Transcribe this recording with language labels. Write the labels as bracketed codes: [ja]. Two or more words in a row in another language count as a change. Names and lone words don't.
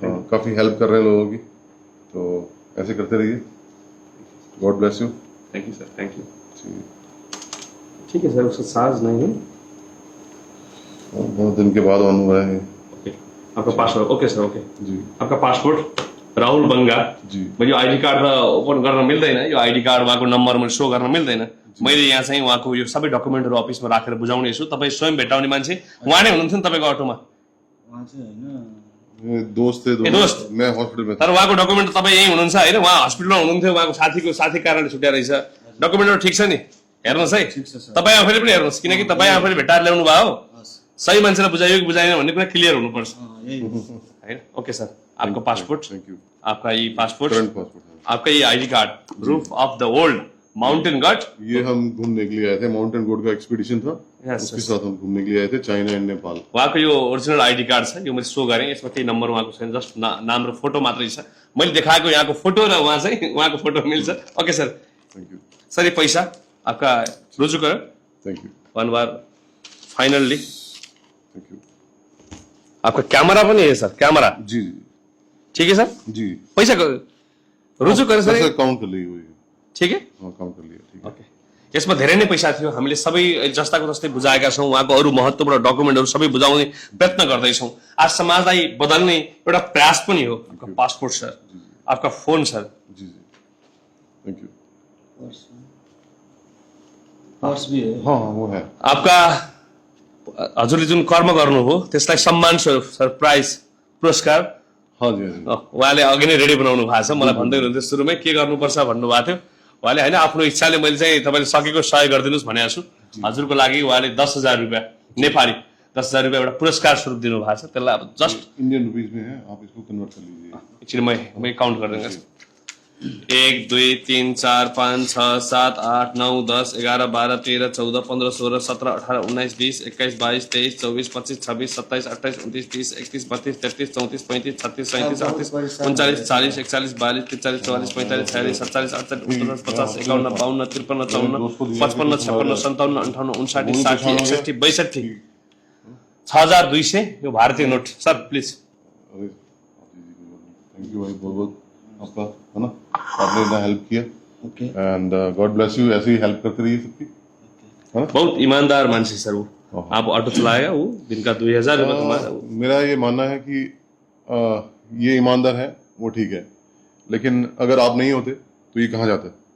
[hi] काफी हेल्प कर रहे हैं लोगों की, तो ऐसे करते रहिए। [en] God bless you. Thank you sir, thank you. [hi] ठीक है सर, उसका चार्ज नहीं है? बहुत दिन के बाद ऑन हुआ है। [en] OK, आपका passport? OK sir, OK [hi] जी। आपका पासपोर्ट राहुल बंगा जी। [ne] यो [en] ID card open [ne] गर्न मिल्दैन। यो [en] ID card [ne] उहाँको नम्बर मैले शो गर्न मिल्दैन। मैले यहाँ चाहिँ उहाँको यो सबै डकुमेन्टहरू अफिसमा राखेर बुझाउने छु। तपाईँ स्वयं भेटाउने मान्छे उहाँ नै हुनुहुन्थ्यो नि तपाईँको अटोमा? उहाँ चाहिँ [hi] मेरे दोस्त थे, दोस्त? मैं हॉस्पिटल में था। [ne] तर उहाँको डकुमेन्ट तपाईँ यहीँ हुनुहुन्छ होइन? उहाँ हस्पिटलमा हुनुहुन्थ्यो, उहाँको साथी कारणले छुट्या रहेछ। डकुमेन्टहरू ठिक छ नि? हेर्नुहोस् है, तपाईँ आफैले पनि हेर्नुहोस्, किनकि तपाईँ आफैले भेटाएर ल्याउनु भयो हो। सही मान्छेलाई बुझायो कि बुझाएन भन्ने कुरा क्लियर हुनुपर्छ होइन? [en] OK sir, [hi] आपका पासपोर्ट, [en] Thank you. [hi] आपका ये पासपोर्ट, [en] current passport [hi] है। आपका ये [en] ID card, proof of the old mountain guard. [hi] ये हम घूमने के लिए आए थे, [en] mountain god [hi] का एक्सपीडिशन था, उसके साथ हम घूमने के लिए आए थे चाइना एंड नेपाल। [ne] उहाँको यो [en] original ID card [ne] छ, यो मैले शो गरेँ। यसमा केही नम्बर उहाँको छैन, जस्ट नाम र फोटो मात्रै छ। मैले देखाएको यहाँको फोटो र उहाँ चाहिँ उहाँको फोटो मिल्छ। [en] OK sir, Thank you [hi] सर। ये पैसा आपका रुजू करो। [en] Thank you One bar finally. Thank you. [hi] आपका कैमरा पनि है सर? कैमरा जी जी ठीक है सर। जी। पैसा रुजू करे सर? काउंट कर ली हुई। ठीक है, हाँ काउंट कर लिया। ठीक है। ओके, [ne] यसमा धेरै नै पैसा थियो। हामीले सबै जस्ताको तस्तै बुझाएका छौँ। उहाँको अरू महत्त्वपूर्ण डकुमेन्टहरू सबै बुझाउने प्रयत्न गर्दैछौँ। आज समाजलाई बदल्ने एउटा प्रयास पनि हो। [hi] आपका पासपोर्ट सर, आपका फोन सर। जी जी [en] thank you. [hi] पर्स भी है। हाँ हाँ वो है। [ne] आपका हजुरले जुन कर्म गर्नु हो त्यसलाई सम्मान स्वरूप सरप्राइज पुरस्कार [hi] हाँ जी, हाँ जी। [ne] उहाँले अघि नै रेडी बनाउनु भएको छ, मलाई भन्दै हुनुहुन्थ्यो सुरुमै के गर्नुपर्छ भन्नुभएको थियो उहाँले। होइन, आफ्नो इच्छाले मैले चाहिँ तपाईँले सकेको सहयोग गरिदिनुहोस् भनेको छु। हजुरको लागि उहाँले 10,000 रुपियाँ नेपाली 10,000 रुपियाँ एउटा पुरस्कार स्वरूप दिनु भएको छ। त्यसलाई अब जस्ट [en] Indian rupees [hi] में है, आप इसको कन्वर्ट कर लीजिए। [ne] एकछिन मैं काउन्ट गरिदिनु छ। 1 2 3 4 5 6 7 8 9 10 11 12 13 14 15 16 17 18 19 20 21 22 23 24 25 26 27 28 29 30 31 32 33 34 35 36 37 38 39 40 41 42 43 44 45 46 47 48 49 50 51 52 53 54 55 56 57 58 59 60 61 62 6200 यो भारतीय नोट सर प्लिज। [hi] अरे [en] thank you [hi] भाई, बहुत बहुत आपका, है ना, आपने इतना हेल्प किया। ओके [en] and God bless you, [hi] ऐसे ही हेल्प करते रहिए सबकी, है ना। बहुत ईमानदार मान्छे सर वो। आप ऑटो चलाएगा वो दिन का 2000 रुपये कमाएगा वो। मेरा ये मानना है कि ये ईमानदार है वो ठीक है, लेकिन अगर आप नहीं होते तो ये कहाँ जाता?